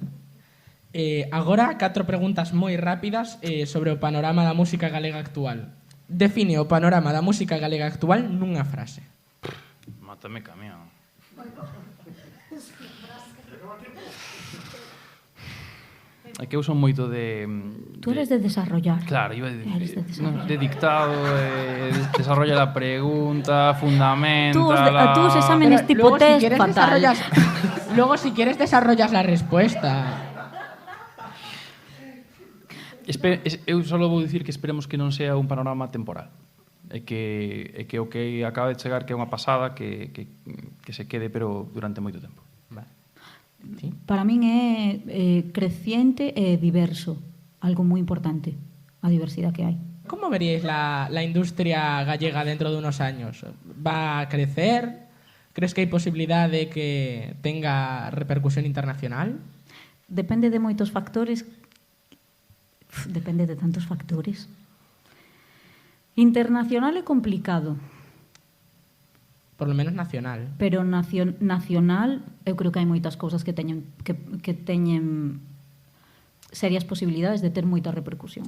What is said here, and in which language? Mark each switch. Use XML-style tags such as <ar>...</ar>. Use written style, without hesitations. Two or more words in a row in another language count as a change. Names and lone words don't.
<gl>Agora, 4 preguntas moi rápidas sobre o panorama da música galega actual. Define o panorama da música galega actual nunha frase. Mátame camión. É que eu son moito de...</gl> <es>Tú eres de desarrollar. Claro, iba Eres de desarrollar. de dictado, desarrolla la pregunta, fundamenta... Tú os exámenes tipo luego, test, si quieres, fatal. Luego, si quieres, desarrollas la respuesta.</es> <gl>Eu só vou dicir que esperemos que non sea un panorama temporal. É que o que acaba de chegar que é unha pasada que se quede pero durante moito tempo.</gl> <es>Vale. ¿Sí?</es> <gl>Para min é creciente e diverso, algo moi importante, a diversidade que hai.</gl> <es>¿Cómo veríais la industria gallega dentro de unos años? ¿Va a crecer? ¿Crees que hay posibilidad de que tenga repercusión internacional?</es> <gl>Depende de moitos factores. Depende de tantos factores. Internacional é complicado,</gl> <es>Por lo menos nacional.</es> <gl>pero nacional eu creo que hai moitas cousas que teñen serias posibilidades de ter moita repercusión.</gl>